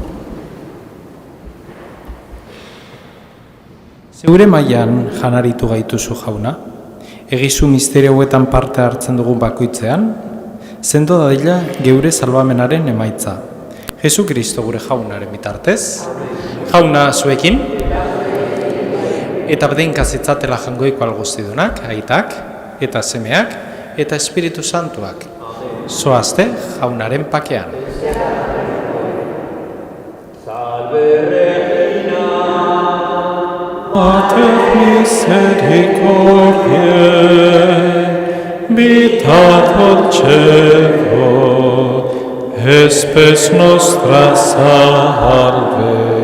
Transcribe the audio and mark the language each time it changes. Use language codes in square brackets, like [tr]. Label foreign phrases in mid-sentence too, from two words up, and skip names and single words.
[eu] Zeure mailan janaritu gaituzu jauna, egizu misterioetan parte hartzen dugun bakoitzean, sendo dadila geure salbamenaren emaitza. Jesu Kristo gure jaunaren bitartez, jauna zuekin, eta bedeinkaz itzatela jangoiko alguztidunak, aitak, eta semeak, eta Espiritu Santuak. Zoazte jaunaren pakean. [la] Salve Regina, Mater misericordiae, vita dolcego, espes nostra salve.